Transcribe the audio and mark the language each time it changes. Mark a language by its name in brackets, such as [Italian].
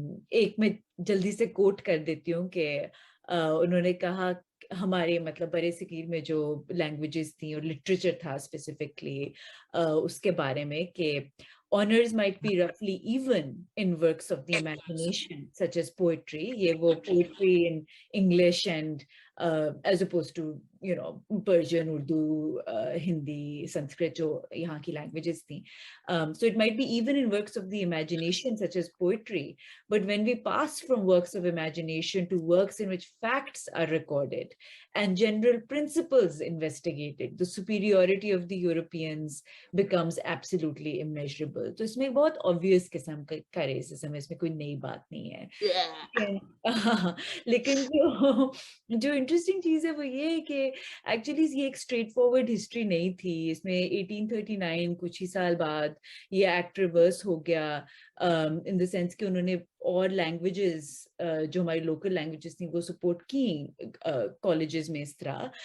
[Urdu] ایک میں جلدی سے کوٹ کر دیتی ہوں کہ انہوں نے کہا ہمارے مطلب برے صغیر میں جو لینگویجز تھیں اور لٹریچر تھا اسپیسیفکلی اس کے بارے میں، کہ [English] honors might be roughly even in works of the imagination such as poetry. یہ وہ poetry in English and as opposed to Persian, Urdu, Hindi, Sanskrit [Urdu] جو یہاں کی languages تھیں. [English] So it might be even in works of the imagination such as poetry. But when we pass from works of imagination to works in which facts are recorded and general principles investigated, the superiority of the Europeans becomes absolutely immeasurable. [Urdu] تو اس میں بہت obvious قسم کا racism ہے، اس میں کوئی نئی بات نہیں ہے. لیکن جو انٹرسٹنگ چیز ہے وہ یہ ہے کہ ایکچولی یہ ایک اسٹریٹ فارورڈ ہسٹری نہیں تھی. اس میں 1839 کچھ ہی سال بعد یہ ایکٹ ریورس ہو گیا، ان دا سینس کہ انہوں نے اور لینگویجز جو ہماری لوکل لینگویجز تھیں وہ سپورٹ کی کالجز میں اس طرح.